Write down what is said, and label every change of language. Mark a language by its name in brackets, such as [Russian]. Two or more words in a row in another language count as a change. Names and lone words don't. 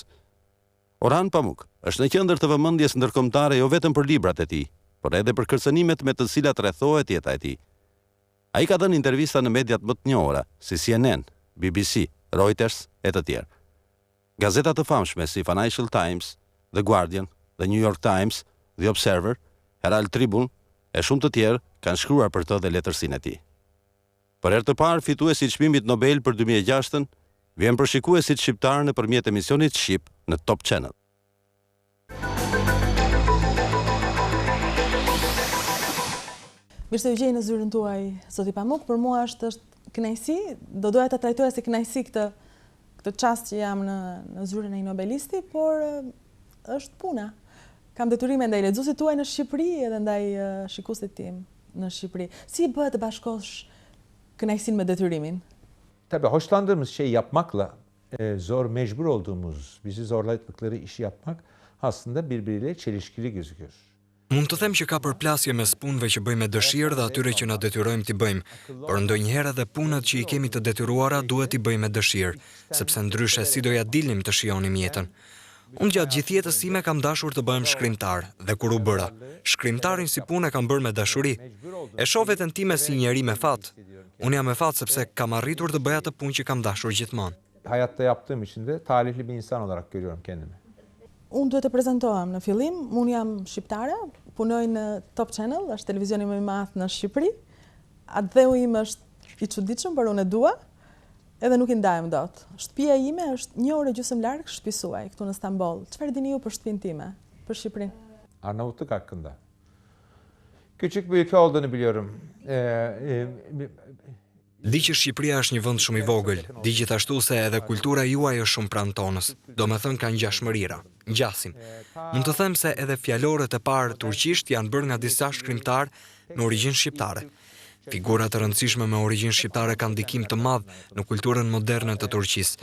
[Albanian] Orhan Pamuk është në qendër të vëmendjes ndërkombëtare jo vetëm për librat e tij, por edhe për kërcënimet me të cilat rrethohet jeta e tij. Ai ka dhënë intervista në mediat më të njohura, si CNN, BBC, Reuters e të tjerë. Gazeta të famshme si Financial Times, The Guardian, The New York Times, The Observer, Herald Tribune e shumë të tjerë kanë shkruar për të dhe letërsinë e tij. Për herë të parë fituesi i çmimit Nobel për 2006 vjen për shikuesit shqiptar nëpërmjet emisionit Shqip në Top Channel. Mirë se u gjej në zyrën tuaj, zoti Pamuk. Për mua është kënaqësi, do doja ta trajtoja si kënaqësi këtë çast që jam në zyrën e një nobelisti, por është puna. Kam detyrime ndaj lexuesit tuaj në Shqipëri edhe ndaj shikuesit tim në Shqipëri. Si bëhet të bashkosh kënaqësinë me detyrimin? [Turkish] Tabii hoşlandığımız şeyi yapmakla zor, mecbur olduğumuz, bizi zorladıkları işi yapmak aslında birbiriyle çelişkili gözüküyor. [Albanian] Mund të them që ka përplasje mes punëve që bëjmë me dëshirë dhe atyre që na detyrojmë t'i bëjmë, por ndonjëherë edhe punët që i kemi të detyruara duhet t'i bëjmë me dëshirë, sepse ndryshe si do ja dilnim të shijonim jetën. Unë gjatë gjithë jetës time kam dashur të bëhem shkrimtar, dhe kur u bëra, shkrimtarin si punë e kam bërë me dashuri. E shoh veten time si njeri me fat. Unë jam me fat sepse kam arritur të bëj atë punë që kam dashur gjithmonë. [Turkish] Hayatta yaptığım için de talihli bir insan olarak görüyorum kendimi. [Albanian] Unë duhet të prezentohem në fillim, unë jam shqiptare, punoj në Top Channel, është televizioni më i madh në Shqipëri. Atë dheu im është i çuditshëm, por unë e dua, edhe nuk i ndajem dot. Shtëpia ime është 1 orë gjysmë larg shtëpi suaj, këtu në Stamboll. Çfarë dini ju për shtëpinë time, për Shqipërinë? [Turkish] Arnavutluk hakkında. Küçük bir ülke olduğunu biliyorum. [Albanian] Di që Shqipëria është një vend shumë i vogël, di gjithashtu se edhe kultura juaj është shumë pranë tonës, do me thënë ka ngjashmërira, ngjasim. Mund të them se edhe fjalorët e parë turqisht janë bërë nga disa shkrimtarë me origjinë shqiptare. Figurat të rëndësishme me origjinë shqiptare kanë ndikim të madh në kulturën moderne të Turqisë.